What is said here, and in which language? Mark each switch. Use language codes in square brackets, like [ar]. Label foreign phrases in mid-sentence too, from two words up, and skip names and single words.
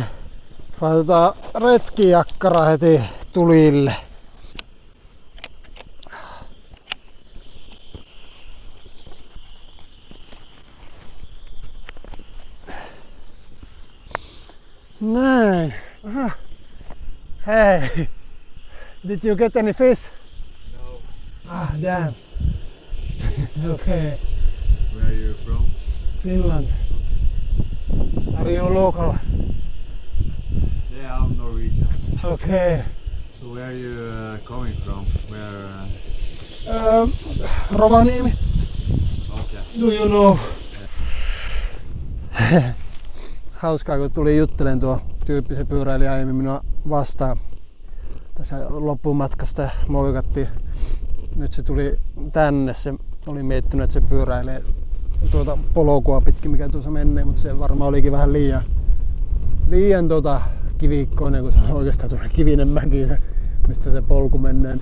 [fi] Laitetaan retkijakkara heti tulille. Näin. Aha. [en] Hey. Did you get any fish? No. Ah, damn. Okay. Where are you from? Finland. Are you local? Yeah, I'm Norwegian. Okay. So where are you coming from? Where? Rovaniemi. Okay. Do you know? [fi] Hauskaa, kun tuli juttelen tuo tyyppi, se pyöräili aiemmin minua vastaan tässä loppumatkasta ja moikattiin. Nyt se tuli tänne, se oli miettinyt, että se pyöräilee tuota polkua pitkin, mikä tuossa menee, mutta se varmaan olikin vähän liian kivikkoinen, kun se on oikeastaan tuolla kivinen mäki, se, mistä se polku menee.